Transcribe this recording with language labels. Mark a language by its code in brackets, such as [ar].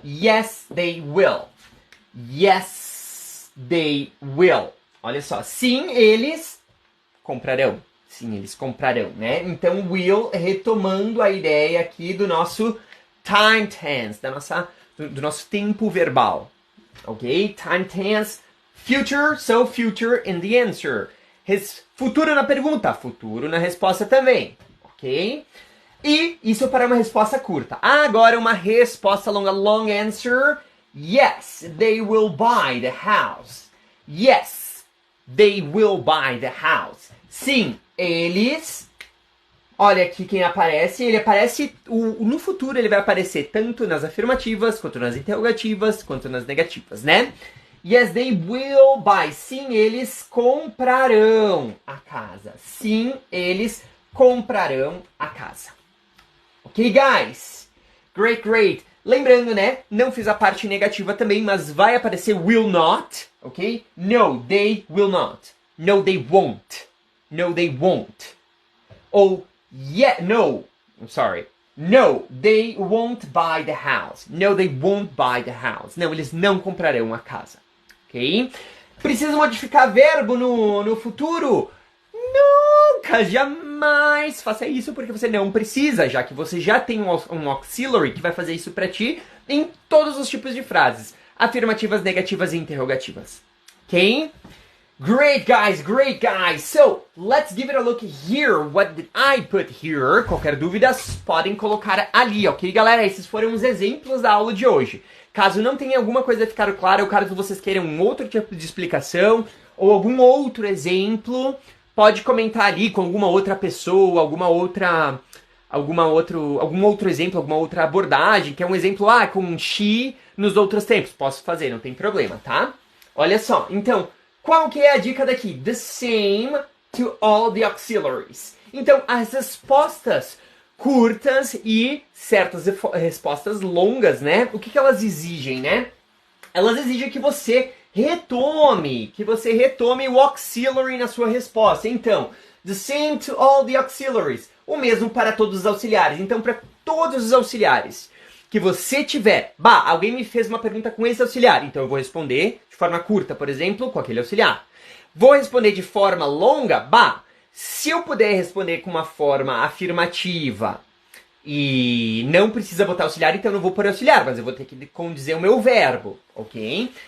[en] Yes, they will. Yes, they will. [pt] Olha só, sim, eles comprarão. Sim, eles comprarão, né? Então, will, retomando a ideia aqui do nosso time tense, do nosso tempo verbal. Ok? [en] Time tense, future, so future in the answer. [pt] Futuro na pergunta, futuro na resposta também. Ok? E isso para uma resposta curta. Agora uma resposta longa, long answer. [en] Yes, they will buy the house. Yes, they will buy the house. [pt] Sim, eles... Olha aqui quem aparece. Ele aparece... no futuro ele vai aparecer tanto nas afirmativas, quanto nas interrogativas, quanto nas negativas, né? [en] Yes, they will buy. [pt] Sim, eles comprarão a casa. Sim, eles comprarão a casa. [en] Ok, guys? Great, great. [pt] Lembrando, né? Não fiz a parte negativa também, mas vai aparecer will not, ok? [en] No, they will not. No, they won't. No, they won't. Ou, yeah, no, I'm sorry. No, they won't buy the house. No, they won't buy the house. [pt] Não, eles não comprarão a casa, ok? Precisa modificar verbo no futuro? Nunca, jamais faça isso porque você não precisa, já que você já tem um auxiliary que vai fazer isso pra ti em todos os tipos de frases. Afirmativas, negativas e interrogativas. Ok? [en] Great, guys, great, guys. So, let's give it a look here. What did I put here? [pt] Qualquer dúvida, podem colocar ali, ok, galera? Esses foram os exemplos da aula de hoje. Caso não tenha alguma coisa ficar clara, ou caso vocês queiram um outro tipo de explicação, ou algum outro exemplo, pode comentar ali com alguma outra pessoa, algum outro exemplo, alguma outra abordagem, que é um exemplo, com she nos outros tempos. Posso fazer, não tem problema, tá? Olha só, então, qual que é a dica daqui? [en] The same to all the auxiliaries. [pt] Então, as respostas curtas e certas respostas longas, né? O que elas exigem, né? Elas exigem que você retome o auxiliary na sua resposta. [en] Então, the same to all the auxiliaries. [pt] O mesmo para todos os auxiliares. Então, para todos os auxiliares que você tiver, alguém me fez uma pergunta com esse auxiliar, então eu vou responder de forma curta, por exemplo, com aquele auxiliar. Vou responder de forma longa, se eu puder responder com uma forma afirmativa e não precisa botar auxiliar, então eu não vou pôr auxiliar, mas eu vou ter que condizer o meu verbo, ok?